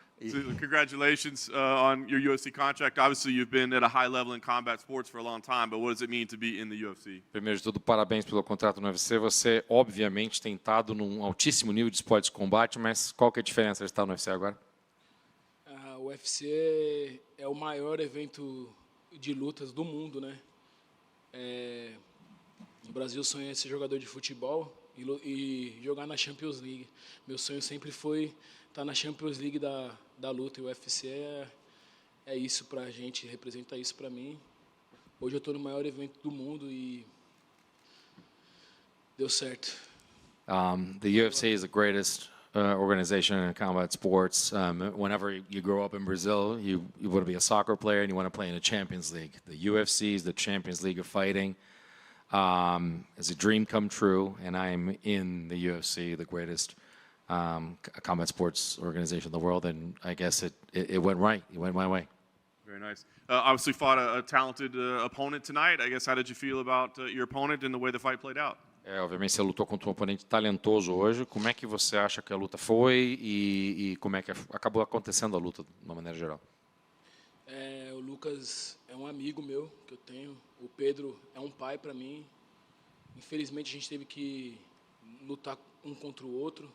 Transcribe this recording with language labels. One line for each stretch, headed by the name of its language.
English: So congratulations on your UFC contract. Obviously, you've been at a high level in combat sports for a long time, but what does it mean to be in the UFC?
Portuguese: Primeiro de tudo, parabéns pelo contrato no UFC. Você, obviamente, tem estado num altíssimo nível de esporte de combate, mas qual que é a diferença de estar no UFC agora? O UFC é o maior evento de lutas do mundo, né? No Brasil, sonho é ser jogador de futebol e jogar na Champions League. Meu sonho sempre foi estar na Champions League da luta, e o UFC é isso pra gente, representa isso pra mim. Hoje eu estou no maior evento do mundo e deu certo.
English: The UFC is the greatest organization in combat sports. Whenever you grow up in Brazil, you want to be a soccer player and you want to play in the Champions League. The UFC is the Champions League of fighting. It's a dream come true, and I'm in the UFC, the greatest combat sports organization in the world, and I guess it went right. It went my way. Very nice. Obviously fought a talented opponent tonight. I guess how did you feel about your opponent and the way the fight played out?
Portuguese: Obviamente você lutou contra um oponente talentoso hoje. Como é que você acha que a luta foi e como é que acabou acontecendo a luta de uma maneira geral? O Lucas é um amigo meu que eu tenho. O Pedro é um pai para mim. Infelizmente a gente teve que lutar um contra o outro.